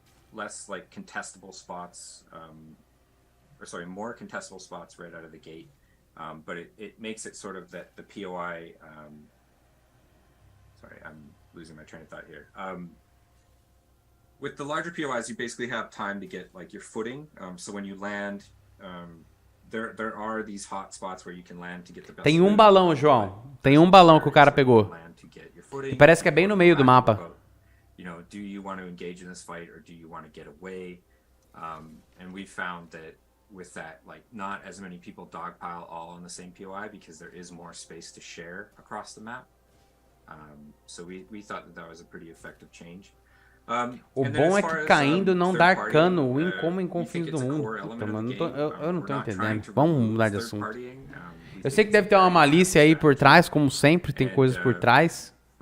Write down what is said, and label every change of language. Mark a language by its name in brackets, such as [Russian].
[English] Less like contestable spots, more contestable spots right out of the gate, but it makes it sort of that the POI. Sorry, I'm losing my train of thought here. With the larger POIs, you basically have time to get like your footing. So when you land, there are these hot spots where you can land to get the best. [Portuguese] Tem um balão, João. Tem um balão que o cara pegou. E parece que é bem no meio do mapa. [English] You know, do you want to engage in this fight or do you want to get away? And we found that with that, like, not as many people dogpile all on the same POI because there is more space to share across the map. So we thought that was a pretty effective change. [Portuguese] O bom é que caindo não dá cano, win como em confins do mundo. Puta, mano, eu não tô entendendo. Vamos mudar de assunto. Eu sei que deve ter uma malícia aí por trás, como sempre, tem coisas por trás.